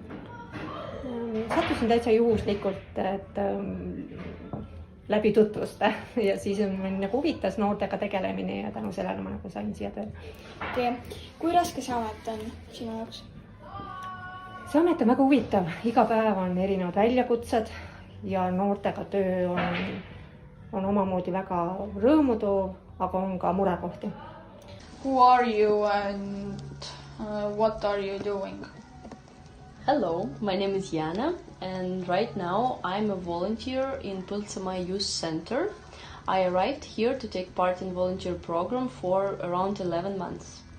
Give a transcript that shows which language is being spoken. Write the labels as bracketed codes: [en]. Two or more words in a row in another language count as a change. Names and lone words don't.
[et] Sattusin täitsa juhuslikult, et läbi tutvuste ja siis mind nagu huvitas noortega tegelemine ja tänu sellele ma nagu sain siia tööle. Kui raske see amet on sinu jaoks? See amet on väga huvitav. Iga päev on erinevad väljakutsed ja noortega töö on omamoodi väga rõõmutoov, aga on ka murekohti. [en] Who are you and what are you doing? Hello, my name is Jana and right now I'm a volunteer in Põltsamaa Youth Center. I arrived here to take part in volunteer program for around 11 months.